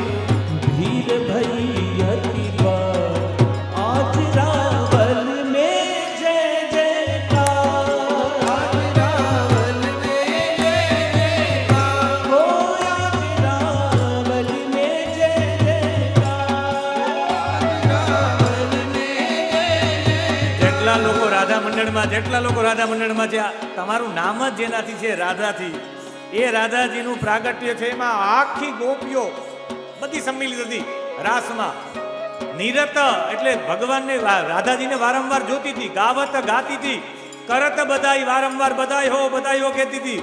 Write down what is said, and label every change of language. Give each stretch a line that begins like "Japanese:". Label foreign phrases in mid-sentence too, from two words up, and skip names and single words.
Braj: भीर भई अति बार आज रावल में जय जयकार, आज रावल में जय जयकार, हो आज रावल में जय जयकार, रावल में जय जयकार.
Gujarati: જેટલા લોકો રાધા મંડળમાં છે, તમારું નામ જ જેનાથી છે રાધાથી, એ રાધાજીનું પ્રાગટ્ય છે. એમાં આખી ગોપીઓ બધી સંમિલિત હતી રાસમાં. નિરત એટલે ભગવાનને રાધાજીને વારંવાર જોતી હતી, ગાવત ગાતી હતી,
Braj: करत बधाई
Gujarati: વારંવાર બધાઈ હો કહેતી હતી.